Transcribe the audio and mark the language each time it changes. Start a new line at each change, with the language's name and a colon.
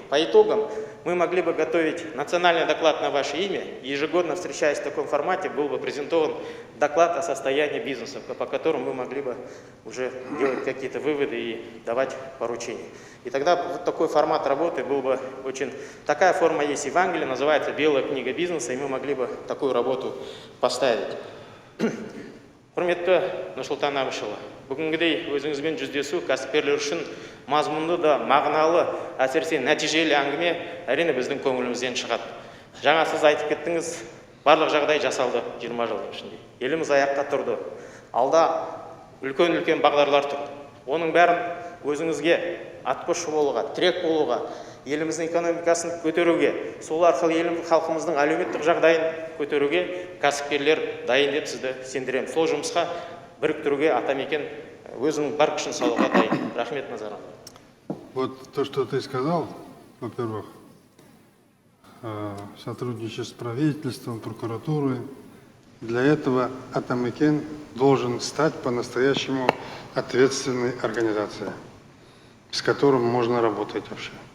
Russian: По итогам мы могли бы готовить национальный доклад на ваше имя, и ежегодно, встречаясь в таком формате, был бы презентован доклад о состоянии бизнеса, по которому мы могли бы уже делать какие-то выводы и давать поручения. И тогда вот такой формат работы был бы очень... Такая форма есть и в Англии, называется «Белая книга бизнеса», и мы могли бы такую работу поставить.
Kazakh: Құрметті Нұрсұлтан Әбішұлы, бүгінгідей өзіңізбен жүздесу кәсіпкерлер үшін мазмұнды да мағыналы, әсіресе нәтижелі әңгіме әрине біздің көңілімізден шығады. Жаңа сіз айтып кеттіңіз, барлық жағдай жасалды 20 жылдың ішінде. Еліміз аяққа тұрды. Алда үлкен-үлкен бағдарлар тұр. Оның бәрін өзіңізге атқосшы болуға, тірек болуға, еліміздің экономикасын көтеруге, сол арқылы халқымыздың әлеуметтік жағдайын көтеруге кәсіпкерлер дайын деп сізді сендіремін. Сол жұмысқа біріктіруге Атамекен өзінің бар күшін салуға дайын. Рахмет назарыңызға.
Russian: Вот то, что ты сказал, во-первых, сотрудничество с правительством, прокуратурой. Для этого Атамекен должен стать по-настоящему ответственной организацией, с которым можно работать вообще.